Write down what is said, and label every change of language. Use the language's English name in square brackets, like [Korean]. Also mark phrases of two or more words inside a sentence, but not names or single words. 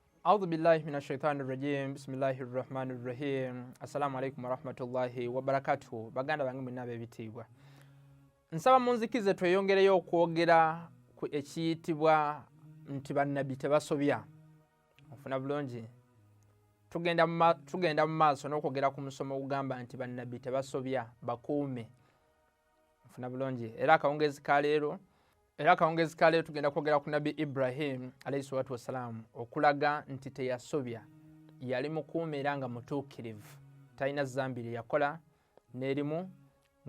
[Arabic] أعوذ بالله من الشيطان الرجيم بسم الله الرحمن الرحيم السلام عليكم ورحمة الله وبركاته [Ganda] baganda bange mwenna bebitibwa nsaba munzikize tweyongereyo okwogera ku ekiyitibwa nti bannabbi tebasobya ofuna bulungi tugenda mu maaso n'okwogera ku musomo ogugamba nti bannabbi tebasobya bakuume ofuna bulungi era akawungezi ka leero tugenda kwogera ku Nabbi Ibrahim [Arabic] عليه الصلاة والسلام [Ganda] okulaga nti teyasobya yali mukuume era nga mutuukirivu talina zambi lye yakola n'erimu nga